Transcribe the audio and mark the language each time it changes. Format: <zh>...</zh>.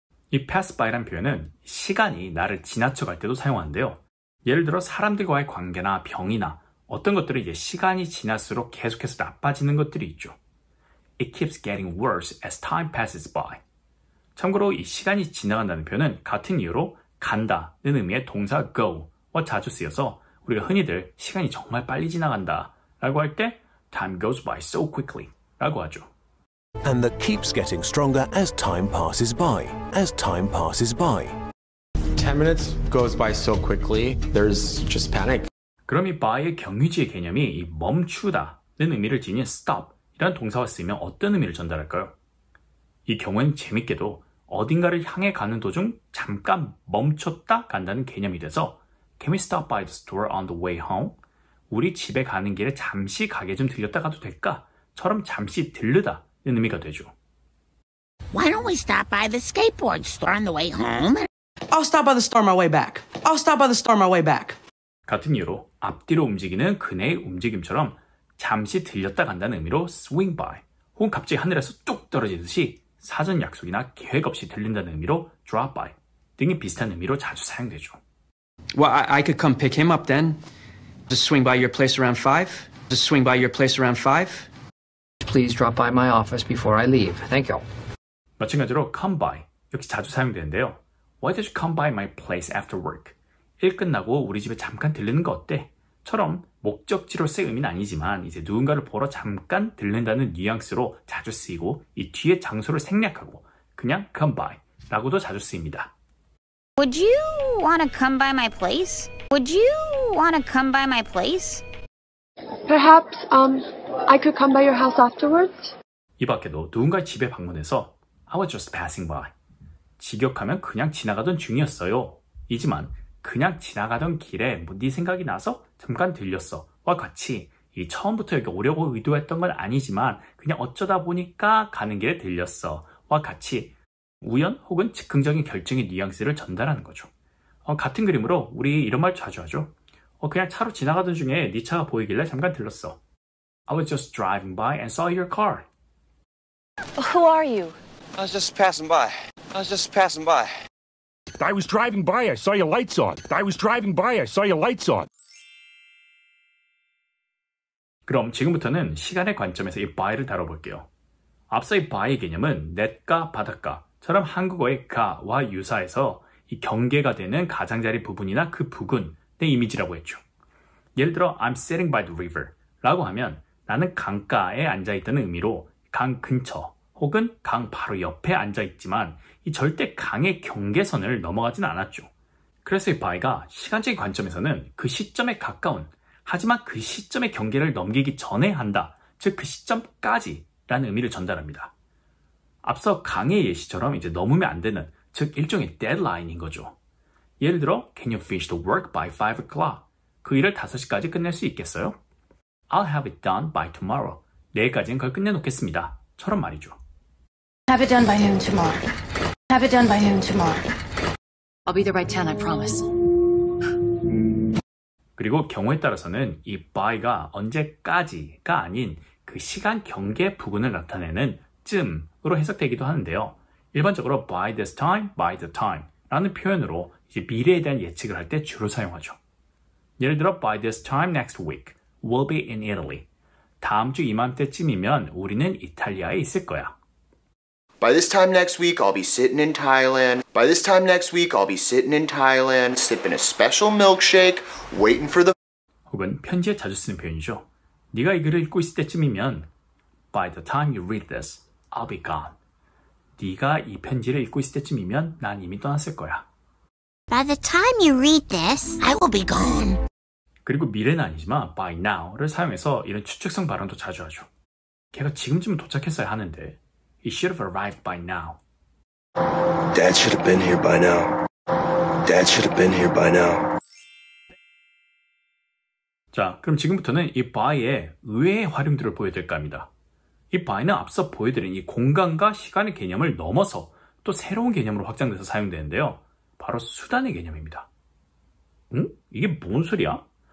<ko>이 pass by란 표현은 시간이 나를 지나쳐갈 때도 사용하는데요. 예를 들어 사람들과의 관계나 병이나 어떤 것들은 이제 시간이 지날수록 계속해서 나빠지는 것들이 있죠.</ko> <en>It keeps getting worse as time passes by.</en> <ko>참고로 이 시간이 지나간다는 표현은 같은 이유로 간다는 의미의 동사 go와 자주 쓰여서 우리가 흔히들 시간이 정말 빨리 지나간다 라고 할 때</ko> <en>time goes by so quickly</en> <ko>라고 하죠.</ko> <en>And that keeps getting stronger as time passes by. As time passes by. 10 minutes goes by so quickly, there's just panic.</en> <ko>그럼 이 by의 경유지의 개념이 이 멈추다는 의미를 지닌 stop 이란 동사와 쓰이면 어떤 의미를 전달할까요? 이 경우는 재밌게도 어딘가를 향해 가는 도중 잠깐 멈췄다 간다는 개념이 돼서</ko> <en>Can we stop by the store on the way home?</en> <ko>우리 집에 가는 길에 잠시 가게 좀 들렸다 가도 될까? 처럼 잠시 들르다는 의미가 되죠.</ko> <en>Why don't we stop by the skateboard store on the way home? I'll stop by the store on my way back. I'll stop by the store on my way back.</en> <ko>같은 이유로 앞뒤로 움직이는 그네의 움직임처럼 잠시 들렸다 간다는 의미로 swing by, 혹은 갑자기 하늘에서 뚝 떨어지듯이 사전 약속이나 계획 없이 들린다는 의미로 drop by 등이 비슷한 의미로 자주 사용되죠.</ko> <en>Well, I could come pick him up then. Just swing by your place around 5? Just swing by your place around 5? Please drop by my office before I leave. Thank you.</en> <ko>마찬가지로 come by 역시 자주 사용되는데요.</ko> <en>Why did you come by my place after work?</en> <ko>일 끝나고 우리 집에 잠깐 들르는 거 어때? 처럼 목적지로서의 의미는 아니지만 이제 누군가를 보러 잠깐 들른다는 뉘앙스로 자주 쓰이고 이 뒤에 장소를 생략하고 그냥 come by 라고도 자주 쓰입니다.</ko> <en>Would you want to come by my place? Would you want to come by my place? Perhaps, I could come by your house afterwards?</en> <ko>이 밖에도 누군가의 집에 방문해서</ko> <en>I was just passing by.</en> <ko>직역하면 그냥 지나가던 중이었어요. 이지만 그냥 지나가던 길에 뭐 네 생각이 나서 잠깐 들렸어 와 같이 이 처음부터 여기 오려고 의도했던 건 아니지만 그냥 어쩌다 보니까 가는 길에 들렸어 와 같이 우연 혹은 즉흥적인 결정의 뉘앙스를 전달하는 거죠. 같은 그림으로 우리 이런 말 자주 하죠. 그냥 차로 지나가던 중에 네 차가 보이길래 잠깐 들렀어.</ko> <en>I was just driving by and saw your car. Who are you? I was just passing by. I was just passing by. I was driving by, I saw your lights on. I was driving by, I saw your lights on.</en> <ko>그럼 지금부터는 시간의 관점에서 이 by를 다뤄볼게요. 앞서 이 by의 개념은 냇가, 바닷가처럼 한국어의 가와 유사해서 이 경계가 되는 가장자리 부분이나 그 부근의 이미지라고 했죠. 예를 들어 I'm sitting by the river 라고 하면 나는 강가에 앉아있다는 의미로 강 근처 혹은 강 바로 옆에 앉아있지만 이 절대 강의 경계선을 넘어가진 않았죠. 그래서 이 by가 시간적인 관점에서는 그 시점에 가까운 하지만 그 시점의 경계를 넘기기 전에 한다. 즉 그 시점까지 라는 의미를 전달합니다. 앞서 강의 예시처럼 이제 넘으면 안 되는 즉 일종의 데드라인인 거죠. 예를 들어</ko> <en>Can you finish the work by 5 o'clock?</en> <ko>그 일을 5시까지 끝낼 수 있겠어요?</ko> <en>I'll have it done by tomorrow.</en> <ko>내일까지는 그걸 끝내놓겠습니다. 처럼 말이죠.</ko> <en>Have it done by noon tomorrow. Have it done by noon tomorrow. I'll be there by 10, I promise.</en> <ko>그리고 경우에 따라서는 이 by가 언제까지가 아닌 그 시간 경계 부분을 나타내는 쯤으로 해석되기도 하는데요. 일반적으로 by this time, by the time 라는 표현으로 이제 미래에 대한 예측을 할 때 주로 사용하죠. 예를 들어</ko> <en>by this time next week, we'll be in Italy.</en> <ko>다음 주 이맘때쯤이면 우리는 이탈리아에 있을 거야.</ko> <en>By this time next week, I'll be sitting in Thailand. By this time next week, I'll be sitting in Thailand, sipping a special milkshake, waiting for the...</en> <ko>혹은 편지에 자주 쓰는 표현이죠. 네가 이 글을 읽고 있을 때쯤이면</ko> <en>By the time you read this, I'll be gone.</en> <ko>네가 이 편지를 읽고 있을 때쯤이면 난 이미 떠났을 거야.</ko> <en>By the time you read this, I will be gone.</en> <ko>그리고 미래는 아니지만 by now를 사용해서 이런 추측성 발언도 자주 하죠. 걔가 지금쯤은 도착했어야 하는데</ko> <en>He should have arrived by now. Dad should have been here by now. Dad should have been here by now.</en> <ko>자, 그럼 지금부터는 이 by의 의외의 활용들을 보여드릴까 합니다. 이 by는 앞서 보여드린 이 공간과 시간의 개념을 넘어서 또 새로운 개념으로 확장돼서 사용되는데요. 바로 수단의 개념입니다. 응? 이게 뭔 소리야?</ko>